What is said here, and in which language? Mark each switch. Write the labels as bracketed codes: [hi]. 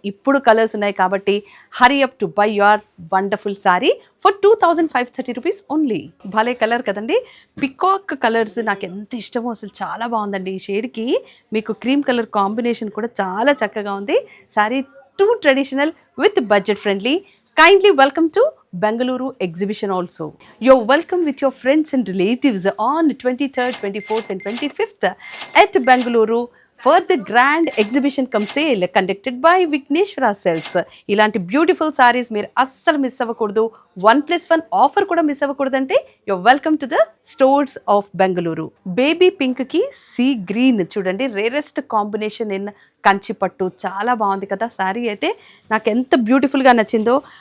[en] ఇప్పుడు కలర్స్ ఉన్నాయి కాబట్టి hurry up to buy your wonderful sari for 2530 rupees only. [te] భలే కలర్ కదండి, పికాక్ కలర్స్ నాకు ఎంత ఇష్టమో, అసలు చాలా బాగుందండి. ఈ షేడ్కి మీకు క్రీమ్ కలర్ కాంబినేషన్ కూడా చాలా చక్కగా ఉంది. [en] Sari too traditional with budget friendly. Kindly welcome to Bengaluru exhibition also. You're welcome with your friends and relatives on 23rd, 24th and 25th at Bengaluru for the grand exhibition cum sale conducted by Vigneshwara Silks. [te] ఇలాంటి beautiful saris మీరు అస్సలు miss అవ్వకూడదు. 1+1 offer కూడా miss అవ్వకూడదంటే your welcome to the stores of Bengaluru. Baby పింక్కి sea green చూడండి, rarest combination in కంచిపట్టు. చాలా బాగుంది కదా శారీ అయితే. నాకు ఎంత బ్యూటిఫుల్గా నచ్చిందో.